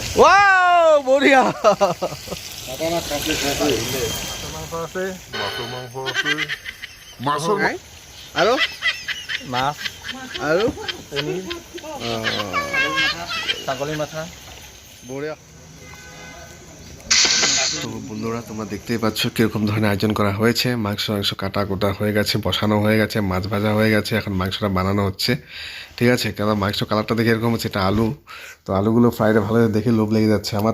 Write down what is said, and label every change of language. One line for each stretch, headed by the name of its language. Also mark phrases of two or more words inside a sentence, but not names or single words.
Assamese: ৱাও, বঢ়িয়া। মাংস আছে, আৰু মাছ, আৰু পনীৰ, ছাগলী মাথা। বঢ়িয়া।
Bangla: তো বন্ধুরা, তোমরা দেখতেই পাচ্ছ কীরকম ধরনের আয়োজন করা হয়েছে। মাংস কাটা কোটা হয়ে গেছে, বসানো হয়ে গেছে, মাছ ভাজা হয়ে গেছে, এখন মাংসটা বানানো হচ্ছে। ঠিক আছে, কারণ মাংস কালারটা দেখে এরকম হচ্ছে, এটা আলু। তো আলুগুলো ফ্রাইডে ভালো দেখে লোভ লেগে যাচ্ছে আমার।